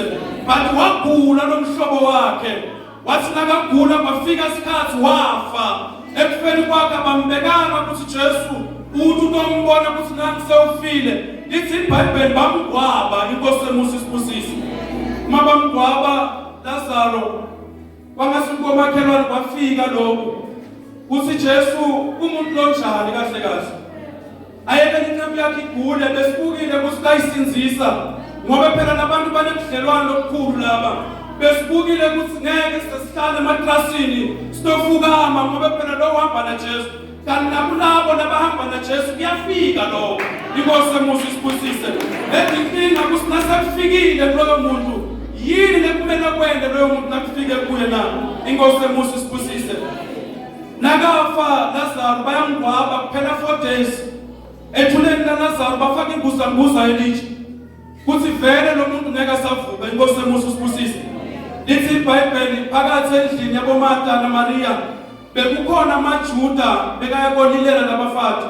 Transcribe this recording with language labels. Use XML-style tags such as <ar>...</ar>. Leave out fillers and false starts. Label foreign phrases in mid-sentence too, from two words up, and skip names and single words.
<nd>but wagula lo mhlobo wakhe wathi nakagula kwafika isikhathi wafa ekufeni kwakhe bambekanga ukuthi Jesu uthi utombona ukuthi nangisewufile lithi iBhayibheli bamgwaba inkosi emusa isibusise uma bamgwaba Lazaro kwangasi komakhelwane kwafika lokho uthi Jesu umuntu lonjani kahle kahle ayeke incembu yakhe igule besibukile kusikayisinzisa ngoba phela labantu banebudlelwano obukhulu laba besibukile ukuthi ngeke sesihlale ematrasini sitofukama ngoba phela lo uhamba naJesu kanti nakulabo labahamba naJesu kuyafika lokho inkosi emusa isibusise lezinkinga kusinasefikile kuloyo muntu yini lekumele kwende loyo muntu nakufike kuye na inkosi emusa isibusise nakafa Lazaro bayamgwaba kuphela 4 days ethuleni laLazaro bafaka imbuza elitsha kuthi vele lo muntu ngeke asavuka inkosi emusa isibusise lithi iBhayibheli phakathi endlini yaboMartha naMaria bekukhona amaJuda bekayakolilela labafati</nd>